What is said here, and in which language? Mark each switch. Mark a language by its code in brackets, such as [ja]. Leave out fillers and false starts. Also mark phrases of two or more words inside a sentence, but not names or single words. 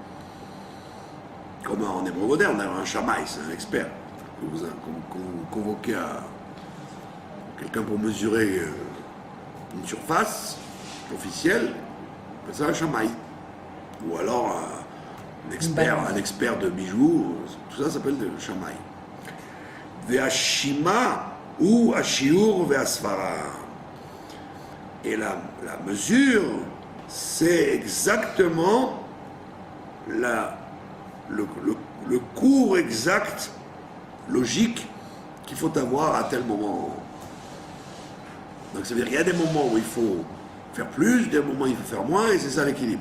[fr] Comme en hébreu moderne, un Shamaï, c'est un expert. Quand vous convoquez quelqu'un pour mesurer une surface officielle, c'est un Shamaï. Ou alors un expert de bijoux, tout ça s'appelle le Shamaï. [he] Ve'ashima ou Ashiur ve'asfara. [fr] Et la mesure, c'est exactement le cours exact, logique, qu'il faut avoir à tel moment. Donc ça veut dire qu'il y a des moments où il faut faire plus, des moments où il faut faire moins, et c'est ça l'équilibre.